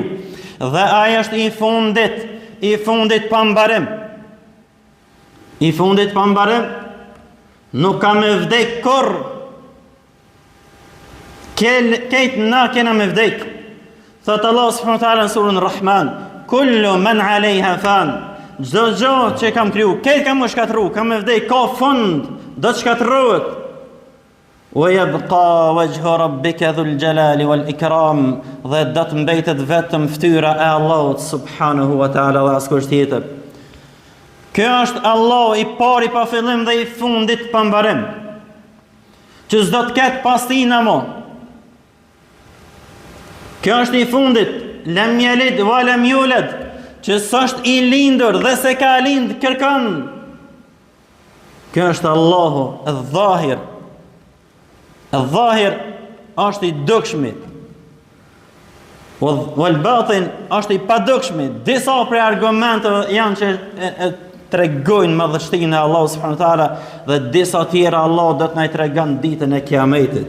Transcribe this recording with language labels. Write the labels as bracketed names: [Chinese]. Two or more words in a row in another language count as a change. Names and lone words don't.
[Albanian] Dhe ai është i fundit pa mbarim. I fundit pa mbarim. Nuk ka me vdek kur. Këtë na kena me vdek. Thot Allah [Arabic] سبحانه وتعالى [Albanian] në surën Rahman, [Arabic] كل من عليها فان. [Albanian] Çdo gjë që kam kriju, këtë kam shkatru, kam me vdek, ka fund, do të shkatërrohet. [Arabic] ويبقى وجه ربك ذو الجلال والإكرام, [Albanian] dhe do të mbetet vetëm fytyra e Allahut [Arabic] سبحانه وتعالى [Albanian] dhe askush tjetër. Kjo është Allah i pari pa fillim dhe i fundit pa mbarim, që s'do të ketë pas tij mo. Kjo është i fundit, [Arabic] لم يلد ولم يولد, [Albanian] që s'është i lindur dhe se ka lind kërkon. Kjo është Allahu el-Dhahir. El-Dhahir është i dukshmi, wal-Batin është i padukshmi. Disa prej argumenteve janë që tregojnë madhështinë e Allahut [Arabic] سبحانه وتعالى, [Albanian] dhe disa tjera Allah do të na i tregon ditën e Kiametit.